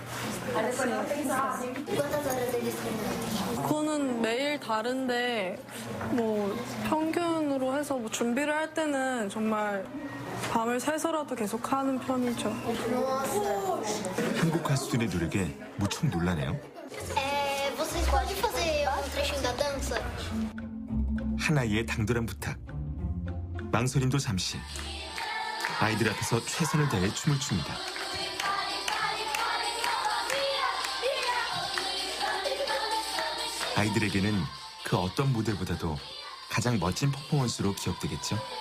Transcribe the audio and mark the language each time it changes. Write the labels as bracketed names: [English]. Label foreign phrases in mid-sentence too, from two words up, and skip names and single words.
[Korean] 그거는 매일 다른데 뭐 평균으로 해서 뭐 준비를 할 때는 정말 밤을 새서라도 계속 하는 편이죠. 한국 가수들의 노력에 무척 놀라네요. [Portuguese] Vocês podem fazer um trechinho da dança? [Korean] 한 아이의 당돌한 부탁. 망설임도 잠시. 아이들 앞에서 최선을 다해 춤을 춥니다. 아이들에게는 그 어떤 무대보다도 가장 멋진 퍼포먼스로 기억되겠죠.